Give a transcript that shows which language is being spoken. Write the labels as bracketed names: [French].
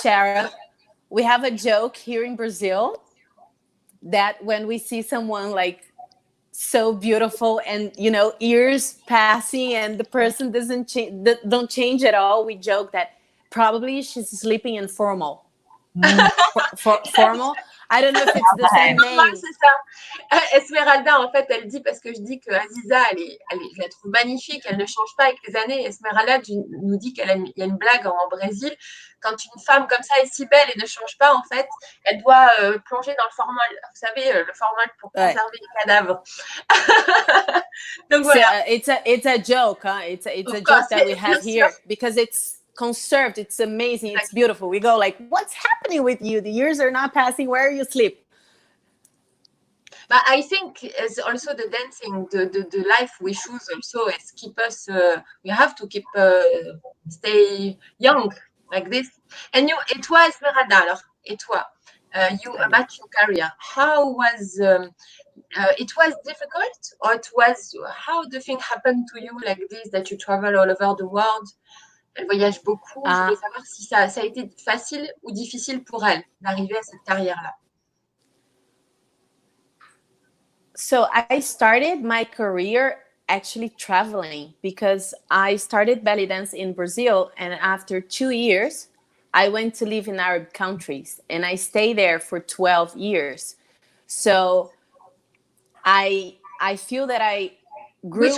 [English] Sharon, we have a joke here in Brazil that when we see someone like so beautiful and, you know, years passing and the person don't change at all, we joke that probably she's sleeping in formal. Formal. I don't know if it's the same name. [French] C'est ça. Esmeralda, en fait, elle dit, parce que je dis que Aziza, je la trouve magnifique, elle ne change pas avec les années. Esmeralda nous dit qu'il y a une blague en Brésil. Quand une femme comme ça est si belle et ne change pas, en fait, elle doit plonger dans le formol. Vous savez, le formol pour conserver les cadavres. Donc voilà. [English] So, it's a joke, huh? It's a joke that we have here because it's conserved. It's amazing. It's beautiful. We go like, what's happening with you? The years are not passing. Where are you asleep? But I think it's also the dancing, the life we choose also is keep us, we have to keep, stay young like this. And [French] et toi, Esmeralda, alors, et toi, [English] about your career, how was, it was difficult, or it was, how the thing happened to you like this, that you travel all over the world? [French] Elle voyage beaucoup. Je voulais savoir si ça a été facile ou difficile pour elle d'arriver à cette carrière-là. [English] So I started my career actually traveling because I started belly dance in Brazil, and after 2 years, I went to live in Arab countries, and I stayed there for 12 years. So I feel that I grew